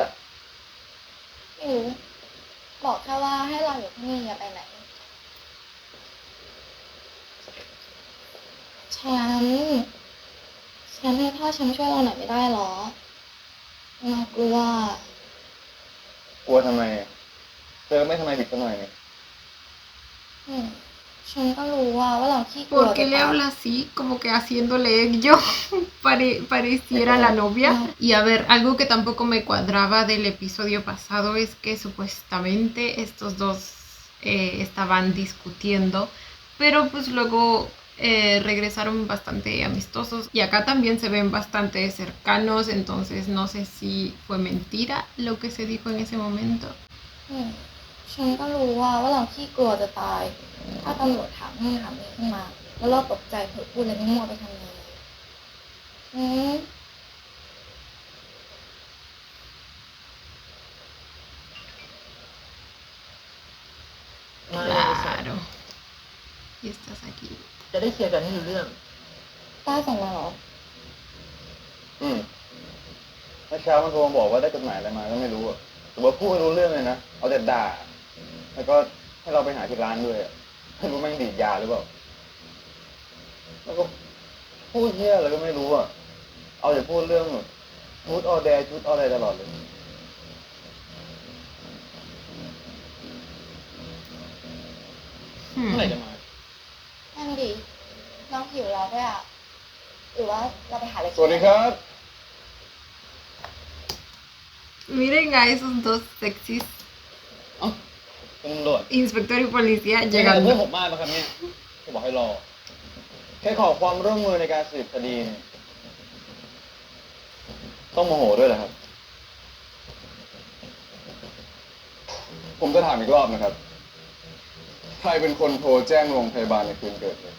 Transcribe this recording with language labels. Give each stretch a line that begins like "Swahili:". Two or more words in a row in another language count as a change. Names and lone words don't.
Thai: ไม่รู้ บอกแค่ว่าให้เราอยู่ที่นี่อย่าไปไหน แชมป์ให้พ่อแชมป์ช่วยเราหน่อยไม่ได้หรอเรากลัว กลัวทำไมเจอไม่ทำไมผิดกันหน่อยเนี่ย อืมฉันก็รู้ว่าเราขี้กลัว
Spanish: ¿Por qué le habla así? Como que haciéndole yo pareciera la novia. Y a ver, algo que tampoco me cuadraba del episodio pasado es que supuestamente estos dos estaban discutiendo, pero pues luego regresaron bastante amistosos y acá también se ven bastante cercanos, entonces no sé si fue mentira lo que se dijo en ese momento.
Thai: อืมฉันก็รู้ว่าเราขี้กลัวจะตาย ถ้าตำรวจถามนู่นถามนี่ขึ้นมา แล้วเราตกใจเผลอพูดอะไรมั่วๆไปทำไงอืม
Spanish: Claro. Y estás aquí.
Thai: จะได้เคลียร์กันให้รู้เรื่อง ต้าส่งมาเหรอ เมื่อเช้ามันโทรมาบอกว่าได้จดหมายอะไรมาก็ไม่รู้อะแต่ว่าพูดไม่รู้เรื่องเลยนะ เอาแต่ด่า แล้วก็ให้เราไปหาที่ร้านด้วยอะไม่รู้แม่งดีดยาหรือเปล่า แล้วก็พูดเหี้ยอะไรก็ไม่รู้อะเอาแต่พูดเรื่องชุดออแดร์ชุดออแดร์ตลอดเลย เมื่อไหร่จะมา นั่นดีน้องหิวแล้วด้วยอ่ะ หรือว่าเราไปหาอะไรกิน สวัสดีครับ
Spanish: Miren a esos dos sexys,
Thai: เอ้าเป็นตำรวจ
Spanish: inspector y policía
Thai: เจอกับเพื่อน
Spanish: llegando.
Thai: ผมมากนะครับเนี่ยจะบอกให้รอ แค่ขอความร่วมมือในการสืบคดีเนี่ยต้องโมโหด้วยเหรอครับ ผมจะถามอีกรอบนะครับ ใครเป็นคนโทรแจ้งโรงพยาบาลในคืนเกิดเหตุ